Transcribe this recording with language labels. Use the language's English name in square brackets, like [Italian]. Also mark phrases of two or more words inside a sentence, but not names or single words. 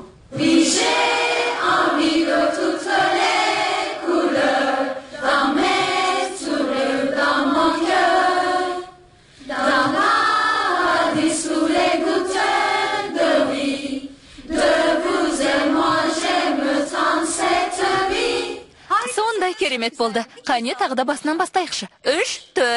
[French] Puis j'ai envie de toutes les couleurs, dans mes sourires, dans mon cœur, dans paradis sous les gouttes de vie, de vous et moi j'aime tant cette vie. [Kazakh] Сондай керемет болды. Қане тағы да басынан бастайықшы. 3, 4.